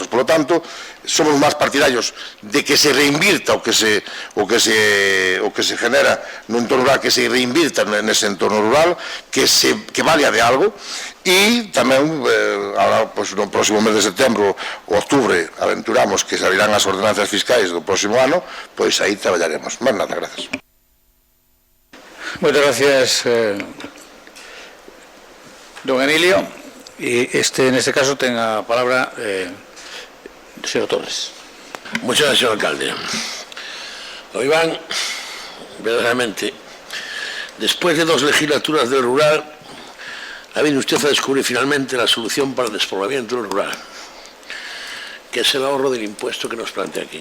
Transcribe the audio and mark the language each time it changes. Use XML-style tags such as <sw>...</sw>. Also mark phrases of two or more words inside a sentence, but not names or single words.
<gl>Por lo tanto, somos máis partidarios de que se reinvirta o que se genera no entorno rural, que se reinvirta nese entorno rural, que valga de algo, e tamén, ahora, no próximo mes de setembro ou outubro, aventuramos que se abrirán as ordenanzas fiscais do próximo ano, pois aí traballaremos. Máis nada, gracias. Moitas gracias.</gl> <es>Don Emilio, y en este caso tenga palabra el señor Torres. Muchas gracias, señor alcalde. Don Iván, verdaderamente, después de 2 legislaturas del rural, ha venido usted a descubrir finalmente la solución para el despoblamiento del rural, que es el ahorro del impuesto que nos plantea aquí.</es>